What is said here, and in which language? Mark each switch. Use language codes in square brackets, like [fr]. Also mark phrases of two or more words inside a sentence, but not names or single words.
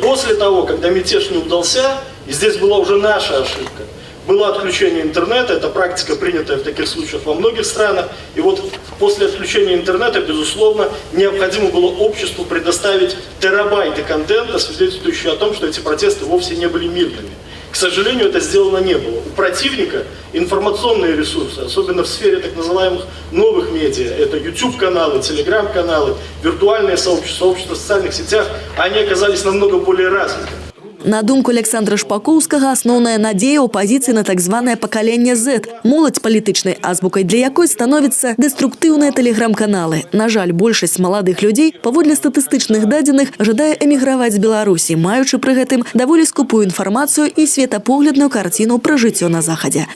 [ru] После того, когда мятеж не удался, и здесь была уже наша ошибка, было отключение интернета, это практика, принятая в таких случаях во многих странах, и после отключения интернета, безусловно, необходимо было обществу предоставить терабайты контента, свидетельствующие о том, что эти протесты вовсе не были мирными. К сожалению, это сделано не было. У противника информационные ресурсы, особенно в сфере так называемых новых медиа, это YouTube-каналы, Telegram-каналы, виртуальные сообщества в социальных сетях, они оказались намного более развиты. [be] На думку Александра Шпакоўскага, асноўная надзея оппозиции на так званае пакаленне Z. Моладзь палітычнай азбукай для якой становятся деструктыўныя тэлеграм-каналы. На жаль, большасць маладых людзей, паводле статыстычных дадзеных, жадае эміграваць з Беларусі, маючы пры гэтым даволі скупую інфармацыю і светапоглядную карціну пра жыццё на захадзе.